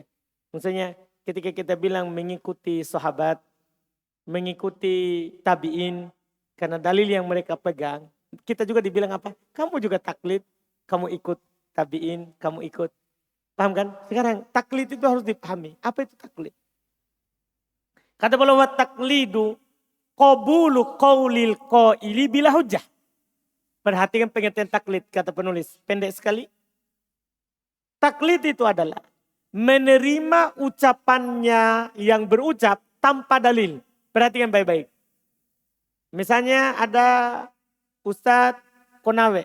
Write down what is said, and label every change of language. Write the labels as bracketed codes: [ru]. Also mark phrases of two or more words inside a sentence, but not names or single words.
[id] Maksudnya ketika kita bilang mengikuti sahabat, mengikuti tabi'in, karena dalil yang mereka pegang, kita juga dibilang apa? Kamu juga taklid, kamu ikut tabi'in, kamu ikut. Paham kan? Sekarang taklid itu harus dipahami. Apa itu taklid? Kata beliau [ar] التقليد قبول قول القائل بلا حجة. [id] Perhatikan pengertian taklid kata penulis. Pendek sekali. Taklid itu adalah menerima ucapannya yang berucap tanpa dalil. Perhatikan baik-baik. Misalnya ada Ustadz Konawe.